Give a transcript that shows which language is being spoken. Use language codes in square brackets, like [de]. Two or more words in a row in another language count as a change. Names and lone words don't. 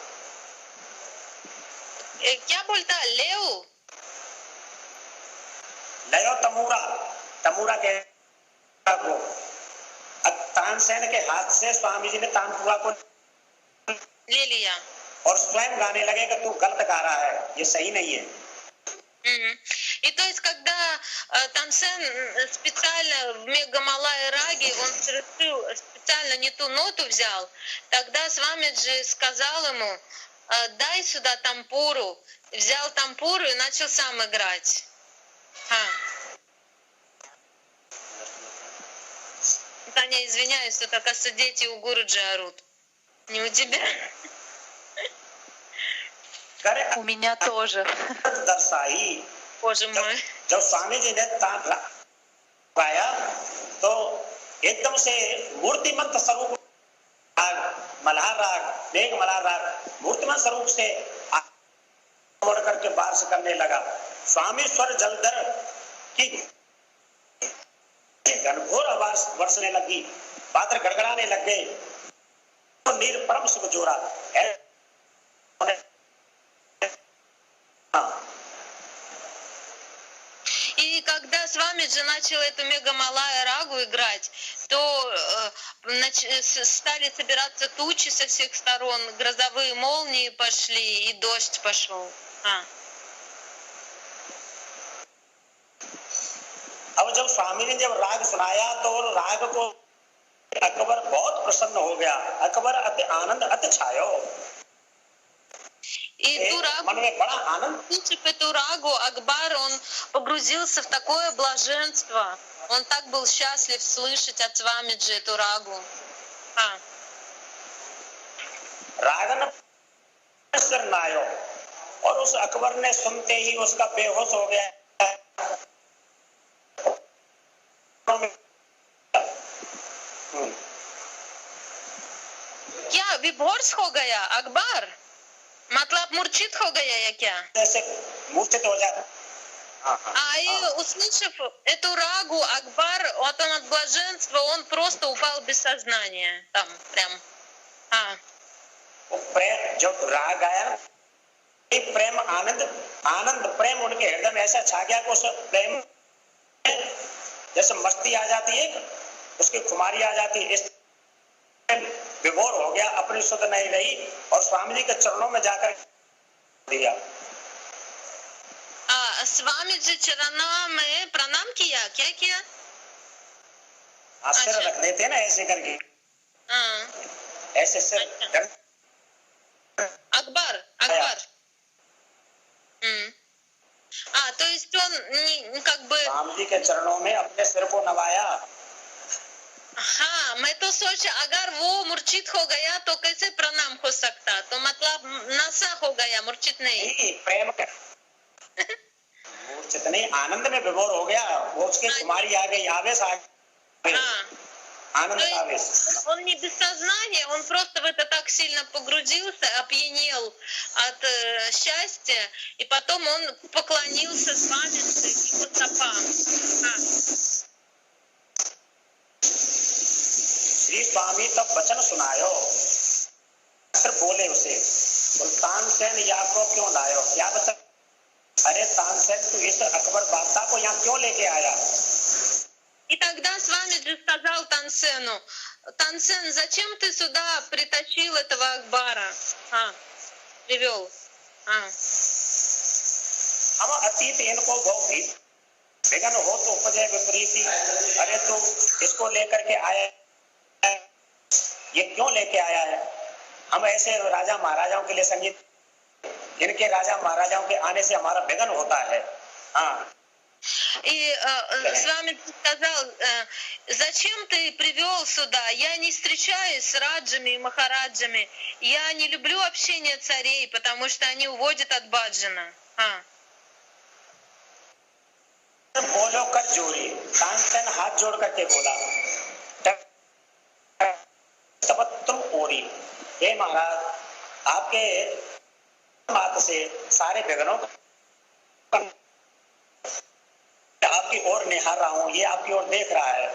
[hi] क्या बोलता लेओ लयो तमूरा, तमूरा के को तानसेन के हाथ से स्वामी जी ने तानपुरा को ले लिया और स्वयं गाने लगे कि तू गलत गा रहा है, ये सही नहीं है। [ru] И то есть, когда Тансен специально в Мегамалай раге, он совершил специально не ту ноту взял, тогда Свамиджи сказал ему, дай сюда тампуру, взял тампуру и начал сам играть. Таня, извиняюсь, что, оказывается, дети у Гуруджи орут. Не у тебя. У меня тоже. Боже мой. [hi] जब स्वामी जी ने तान गाया तो एकदम से मूर्तिमंत स्वरूप मल्हार राग, मेघ मल्हार राग मूर्तिमंत स्वरूप से मोड़ करके बारिश करने लगा। स्वामी स्वर जलधर की घनघोर आवाज बरसने लगी, बादल गड़गड़ाने लग गए, तो नीर परम सुख जोरा। [ru] И когда Свамиджи начал эту Мегамалая рагу играть, то стали собираться тучи со всех сторон, грозовые молнии пошли и дождь пошел. [hi] अब जब स्वामी ने जब राग सुनाया तो राग को अकबर बहुत प्रसन्न हो गया, अकबर अति आनंद अति छायो। И मन में बड़ा आनंद। [ru] Услышав эту рагу, Акбар, он погрузился в такое блаженство. Он так был счастлив слышать от Свамиджи эту рагу. [hi] रागन सिर नायो, और उस अकबर ने सुनते ही उसका बेहोश हो गया। क्या विभोर्स हो गया अकबर? मतलब मूर्छित हो गया या क्या? जैसे मूर्छित हो जाए। [ru] И услышав эту рагу, Акбар, вот он от блаженства, он просто упал без сознания. Там прям. [hi] प्रेम जब राग आया, प्रेम आनंद आनंद प्रेम उनके हृदय में ऐसा छा गया कि उस प्रेम जैसे मस्ती आ जाती है, उसकी खुमारी आ जाती है, इस विभोर हो गया, अपनी सुध नहीं रही और स्वामी जी के चरणों में जाकर दिया। स्वामी जी चरणों में प्रणाम किया, क्या किया? सिर रख देते ना ऐसे करके, ऐसे सिर। [ru] Акбар. То есть он как бы... [hi] स्वामी जी के चरणों में अपने सिर को नवाया। हाँ, मैं तो सोचा अगर वो मूर्छित हो गया तो कैसे प्रणाम हो सकता, तो मतलब नशा हो गया, मूर्छित नहीं। प्रेम मूर्छित नहीं, आनंद में विभोर हो गया, वो उसकी कुमारी आ गई, आवेश आ गई। आनंद का आवेश। [ru] Он не без сознания, он просто в это так сильно погрузился, опьянел от счастья, и потом он поклонился Свамиджи его стопам. [hi] श्री स्वामी तब वचन सुनायो, फिर बोले उसे, तानसेन यहाँ को क्यों लायो? क्या बता? अरे तानसेन, तू इस अकबर बादशाह को यहाँ क्यों लेके आया? [ru] И тогда Свамиджи сказал Тансену: Тансен, зачем ты сюда притащил этого Акбара? Привел. [hi] हम अतीत इनको बहुत भी विघ्न हो तो उपजे विपरीति। अरे तू इसको लेकर के आया, ये क्यों लेके आया है? हम ऐसे राजा महाराजाओं के लिए संगीत, जिनके राजा महाराजाओं के आने से हमारा विघ्न होता है। [ru] И с вами сказал: зачем ты привел сюда? Я не встречаюсь с раджами и махараджами. Я не люблю общение царей, потому что они уводят от баджана. [hi] बोलो कर जोरी, तानसेन हाथ जोड़ करके बोला, तुम ओरी, हे महाराज, आपके मात से सारे विघ्नों आपकी ओर निहार रहा हूँ, ये आपकी ओर देख रहा है।